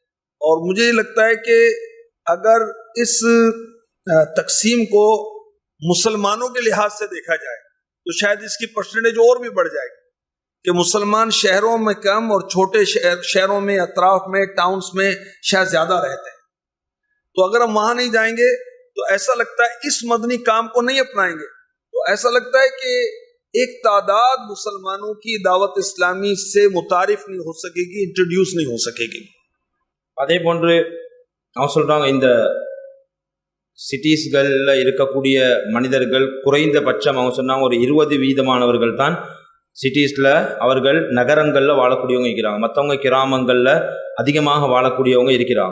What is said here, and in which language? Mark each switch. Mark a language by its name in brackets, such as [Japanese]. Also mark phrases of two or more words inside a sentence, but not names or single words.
[Hindi] और मुझे लगता है कि अगर इस तकसीम को मुसलमानों के लिहाज से देखा जाए तो शायद इसकी परसेंटेज और भी बढ़ जाएगी कि मुसलमान शहरों में कम और छोटे शहरों में, अतराफ में, टाउन्स में शायद ज्यादा रहते हैं. तो अगर हम वहां नहीं जाएंगे तो ऐसा लगता है इस मदनी काम को नहीं अपनाएंगे तो ऐसा लगता है कि एक तादाद मुसलमानों की दावत इस्लामी से मुतारिफ नहीं हो सकेगी, इंट्रोड्यूस नहीं हो सकेगी. [Tamil] அதே போன்று அவங்க சொல்கிறாங்க இந்த சிட்டிஸ்களில் இருக்கக்கூடிய மனிதர்கள் குறைந்தபட்சம் அவங்க சொன்னாங்க ஒரு 20% தான் சிட்டிஸில் அவர்கள் நகரங்களில் வாழக்கூடியவங்க இருக்கிறாங்க. மற்றவங்க கிராமங்களில் அதிகமாக வாழக்கூடியவங்க இருக்கிறாங்க.